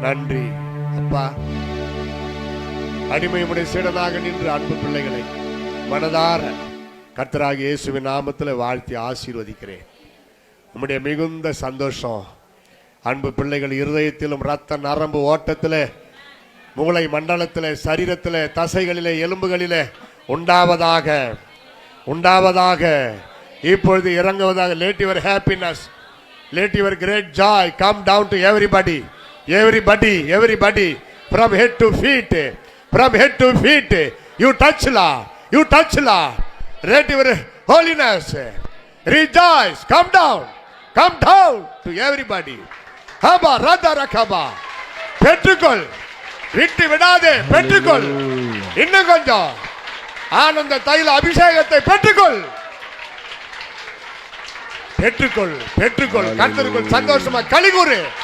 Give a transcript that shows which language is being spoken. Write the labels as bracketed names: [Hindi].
[Tamil] நன்றி அப்பா. அடிமையுடைய சீடனாக நின்று அன்பு பிள்ளைகளை மனதார கர்த்தராகிய இயேசுவின் நாமத்தில் வாழ்த்தி ஆசீர்வதிக்கிறேன். உம்முடைய மிகுந்த சந்தோஷம் அன்பு பிள்ளைகள் இருதயத்திலும் இரத்த நரம்பு ஓட்டத்தில், மூளை மண்டலத்தில், சரீரத்தில், தசைகளிலே, எலும்புகளிலே உண்டாவதாக உண்டாவதாக இப்பொழுது இறங்குவதாக. [English] Let your happiness, let your great joy come down to everybody, everybody, everybody, from head to feet, from head to feet. You touch Lord, you touch Lord. Let your holiness rejoice, come down to everybody. [Tamil] Haba radha rakaba, பெற்றுக்கொள், விட்டு விடாதே, பெற்றுக்கொள். இன்னும் கொஞ்சம் ஆனந்த தைல அபிஷேகத்தை பெற்றுக்கொள். பெற்றுக்கொள், பெற்றுக்கொள். கர்த்தருக்குள் சந்தோஷமா களி கூறு.